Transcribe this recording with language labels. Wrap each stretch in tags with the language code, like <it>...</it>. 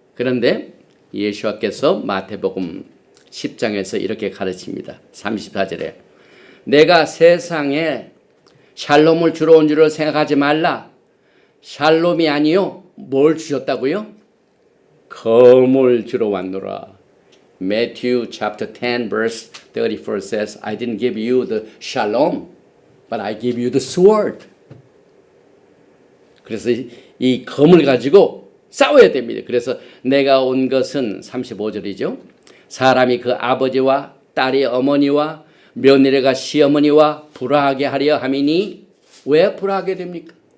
<ko>그런데 예수와께서 마태복음 10장에서 이렇게 가르칩니다. 34절에 내가 세상에 샬롬을 주러 온 줄을 생각하지 말라. 샬롬이 아니요 뭘 주셨다고요? 검을 주러 왔노라.</ko> <en>Matthew chapter 10 verse 34 says, I didn't give you the shalom, but I give you the sword.</en> <ko>그래서 이 검을 가지고 싸워야 됩니다. 그래서 내가 온 것은 35절이죠. 사람이 그 아버지와 딸이 어머니와 며느리가 시어머니와 불화하게 하려 함이니 왜 불화하게 됩니까?</ko>